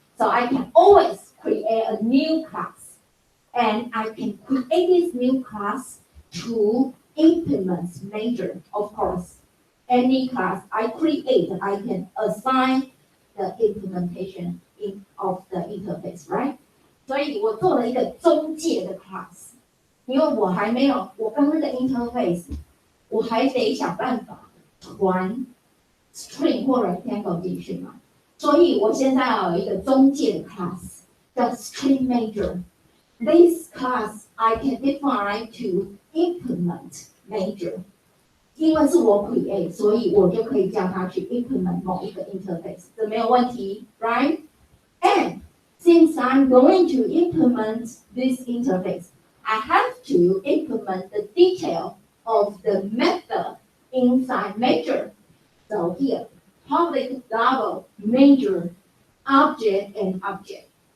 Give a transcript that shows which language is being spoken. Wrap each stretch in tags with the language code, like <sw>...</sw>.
<en>So I can always create a new class. And I can create this new class to implement major, of course. Any class I create, I can assign the implementation of the interface, right?</en> <zh>所以我做了一个中介的 class， 因为我还没有，我刚那个 interface， 我还得想办法传 string 或 rectangle 进去嘛，所以我现在要有一个中介的 class， 叫 string major。</zh> <en>This class I can define to implement major。</en> <zh>因为是我 create， 所以我就可以叫它去 implement 某一个 interface， 这没有问题 ，right?</zh> <en>And since I'm going to implement this interface, I have to implement the detail of the method inside major. So here, public double major object and object.</en>